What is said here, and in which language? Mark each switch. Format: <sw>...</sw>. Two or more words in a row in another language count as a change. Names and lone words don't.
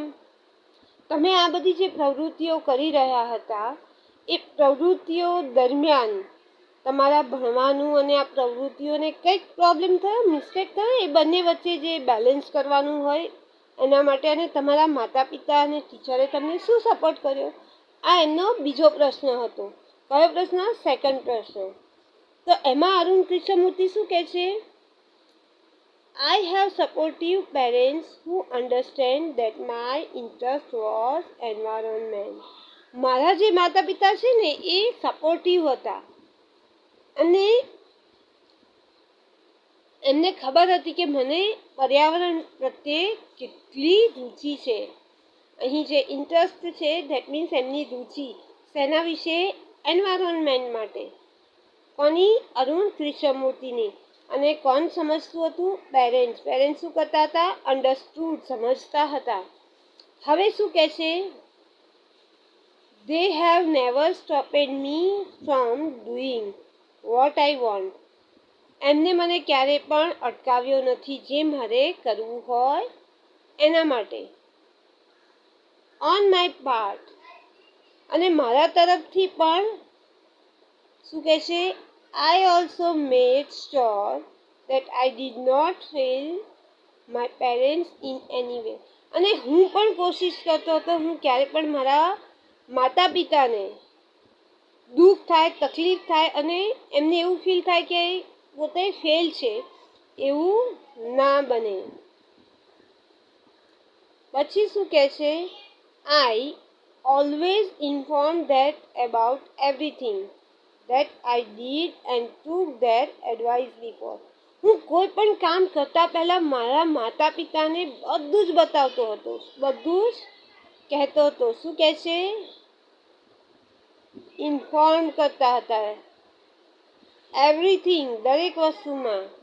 <gu>તમે આ બધી જે પ્રવૃત્તિઓ કરી રહ્યા હતા એ પ્રવૃત્તિઓ દરમિયાન તમારા ભણવાનું અને આ પ્રવૃત્તિઓને કંઈક પ્રોબ્લેમ થયો, મિસ્ટેક થયો, એ બંને વચ્ચે જે બેલેન્સ કરવાનું હોય એના માટે, અને તમારા માતા પિતા અને ટીચરે તમને શું સપોર્ટ કર્યો, આ એમનો બીજો પ્રશ્ન હતો. કયો પ્રશ્ન? સેકન્ડ પ્રશ્ન. તો એમાં અરુણ કૃષ્ણમૂર્તિ શું કહે છે?</gu> <en>I have supportive parents who understand that my interest was environment.</en> <gu>મારા જે માતા પિતા છે ને એ સપોર્ટિવ હતા અને એમને ખબર હતી કે મને પર્યાવરણ પ્રત્યે કેટલી રુચિ છે. અહીં જે ઇન્ટરેસ્ટ છે</gu> <en>that means</en> <gu>એમની રુચિ શેના વિશે? એન્વાયરમેન્ટ માટે. કોની? અરુણ કૃષ્ણમૂર્તિની. અને કોણ સમજતું હતું? પેરેન્ટ્સ. પેરેન્ટ્સ શું કરતા હતા? અન્ડરસ્ટૂડ, સમજતા હતા. હવે શું કહે છે?</gu> <en>They have never stopped me from doing what I want.</en> <gu>એમને મને ક્યારેય પણ અટકાવ્યો નથી જે મારે કરવું હોય એના માટે.</gu> <en>On my part.</en> <gu>અને મારા તરફથી પણ શું કહે છે?</gu> <en>I also made sure that I did not fail my parents in any way.</en> <gu>અને હું પણ કોશિશ કરતો હતો હું ક્યારે પણ મારા માતા પિતાને દુઃખ થાય, તકલીફ થાય અને એમને એવું ફીલ થાય કે પોતે ફેલ છે, એવું ના બને. પછી શું કહે છે?</gu> <en>I always informed that about everything that I did and took their advice before.</en> <gu>હું કોઈ પણ કામ કરતા પહેલાં મારા માતા પિતાને બધું જ બતાવતો હતો, બધું જ કહેતો હતો. શું કહે છે? ઇન્ફોર્મ કરતા હતા એવરીથિંગ, દરેક વસ્તુમાં.</gu>